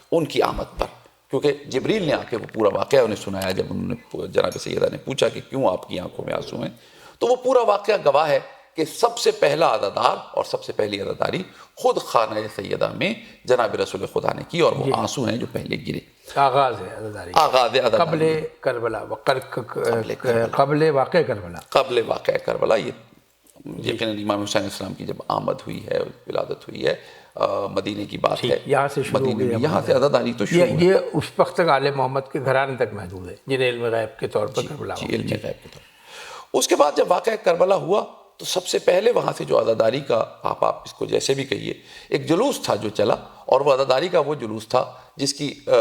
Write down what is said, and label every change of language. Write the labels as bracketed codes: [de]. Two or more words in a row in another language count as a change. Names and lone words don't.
[ur] ان کی آمد پر، کیونکہ جبریل نے آ کے وہ پورا واقعہ انہیں سنایا۔ جب انہوں نے جناب سیدہ نے پوچھا کہ کیوں آپ کی آنکھوں میں آنسو ہیں، تو وہ پورا واقعہ گواہ ہے کہ سب سے پہلا عزادار اور سب سے پہلی عزاداری خود خانہ سیدہ میں جناب رسول خدا نے کی، اور وہ آنسو ہیں جو پہلے گرے۔ آغاز ہے عزاداری، آغاز عزاداری قبل کربلا، قبل واقع کربلا، قبل واقع کربلا، یہ یقیناً امام حسین [ar] علیہ السلام [ur] کی جب آمد ہوئی ہے، ولادت ہوئی ہے، مدینے کی بات ہے، یہاں سے شروع مدینے میں یہاں سے عزاداری تو شروع ہے۔ یہ اس وقت تک آل محمد کے گھرانے تک محدود ہے جنہیں علم غیب کے طور پر کربلا جی، علم غیب کے طور پر۔ اس کے بعد جب واقعہ کربلا ہوا تو سب سے پہلے وہاں سے جو عزاداری کا، آپ اس کو جیسے بھی کہیے، ایک جلوس تھا جو چلا، اور وہ عزاداری کا وہ جلوس تھا جس کی